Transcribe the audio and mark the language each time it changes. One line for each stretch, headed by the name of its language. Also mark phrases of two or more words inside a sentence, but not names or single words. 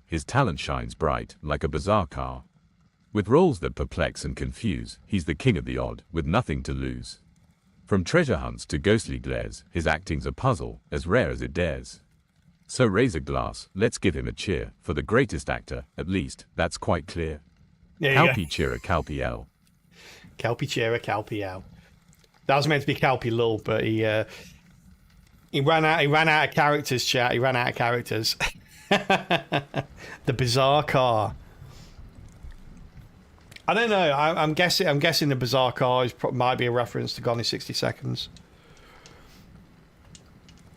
English: His talent shines bright, like a bizarre car. With roles that perplex and confuse, he's the king of the odd, with nothing to lose. From treasure hunts to ghostly glares, his acting's a puzzle, as rare as it dares. So raise a glass, let's give him a cheer, for the greatest actor, at least, that's quite clear. Calpi cheera calpi L. Calpi cheera calpi L. That was meant to be Calpi Lull, but he ran out of characters, chat. He ran out of characters. The bizarre car. I don't know. I'm guessing the bizarre car might be a reference to Gone in 60 Seconds.